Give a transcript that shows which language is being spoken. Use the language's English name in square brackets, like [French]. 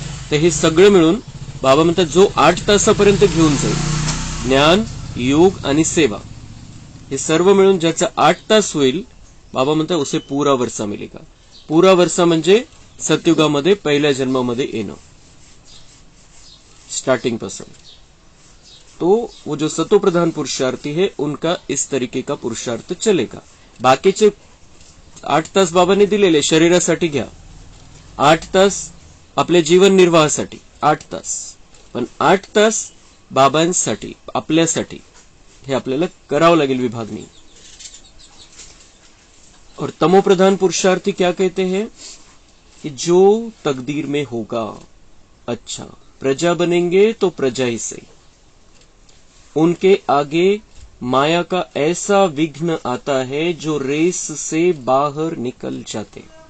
[Marathi] तर हे सगळं मिळून बाबा म्हणतात जो 8 तासापर्यंत घेऊन जाईल, ज्ञान, योग आणि सेवा, हे सर्व मिळून ज्याचा 8 तास होईल, बाबा म्हणतात [Hindi] उसे पूरा वर्षा मिलेगा। [Marathi] पूरा वर्षा म्हणजे सतयुगामध्ये पहिल्या जन्मामध्ये येणं। स्टार्टिंग पासून। [Hindi] तो वो जो सतोप्रधान पुरुषार्थी है उनका इस तरीके का पुरुषार्थ चलेगा। [Marathi] बाकीचे 8 तास बाबांनी दिलेले शरीरासाठी घ्या, 8 तास आपल्या जीवन निर्वाहासाठी, 8 तास, पण 8 तास बाबांसाठी, आपल्यासाठी हे आपल्याला करावं लागेल विभागणी। [Hindi] और तमोप्रधान पुरुषार्थी क्या कहते हैं कि जो तकदीर में होगा, अच्छा प्रजा बनेंगे तो प्रजा ही सही, उनके आगे माया का ऐसा विघ्न आता है जो रेस से बाहर निकल जाते।